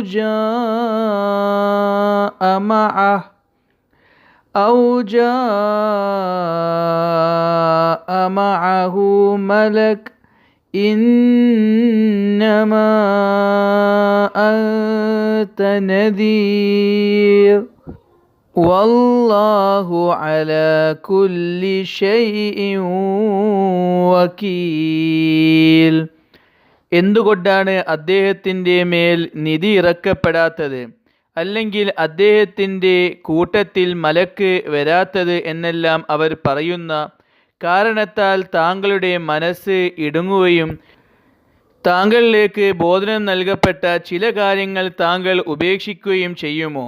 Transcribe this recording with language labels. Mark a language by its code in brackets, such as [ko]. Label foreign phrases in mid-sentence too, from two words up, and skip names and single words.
[ar] جاء معه ملك إنما أنت نذير والله على كل شيء وكيل. [ml] എന്തുകൊണ്ടാണ് അദ്ദേഹത്തിൻ്റെ മേൽ നിധി ഇറക്കപ്പെടാത്തത്, അല്ലെങ്കിൽ അദ്ദേഹത്തിൻ്റെ കൂട്ടത്തിൽ മലക്ക് വരാത്തത് എന്നെല്ലാം അവർ പറയുന്ന കാരണത്താൽ താങ്കളുടെ മനസ്സ് ഇടുങ്ങുകയും താങ്കളിലേക്ക് ബോധനം നൽകപ്പെട്ട ചില കാര്യങ്ങൾ താങ്കൾ ഉപേക്ഷിക്കുകയും ചെയ്യുമോ?